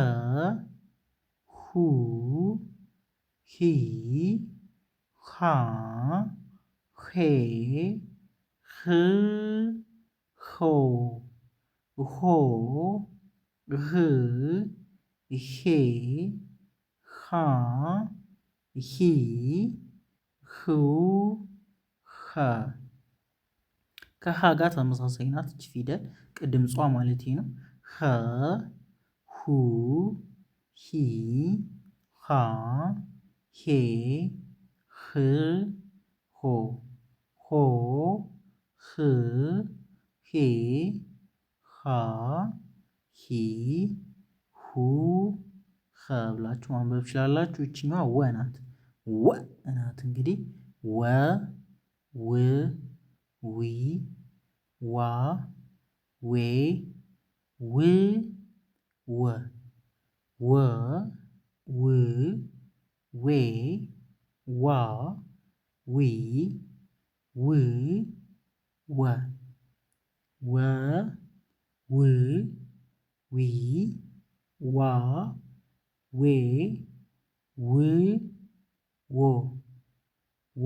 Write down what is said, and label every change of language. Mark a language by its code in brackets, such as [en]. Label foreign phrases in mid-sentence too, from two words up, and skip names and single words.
[am] ሁ ሂ ሃ ሄ ህ ሆ ሆ ህ ሄ ሃ ሂ ሁ ኸ ከሃ ጋር ተመሳሳይ ናት እች ፊደል ቅድም ጿ ማለቴ ነው። ኸ ሁ ሂ ሃ ሄ ህ ሆ ሆ ህ ሄ ሃ ሂ ሁ ኸ ብላችሁ ማንበብ ትችላላችሁ። ይችኛዋ ወ ናት። ወ ናት እንግዲህ ወ ው ዊ ዋ ዌ ው ወ ወ ው ዌ ዋ ዊ ው ወ ወ ው ዊ ዋ ዌ ው ዎ ዎ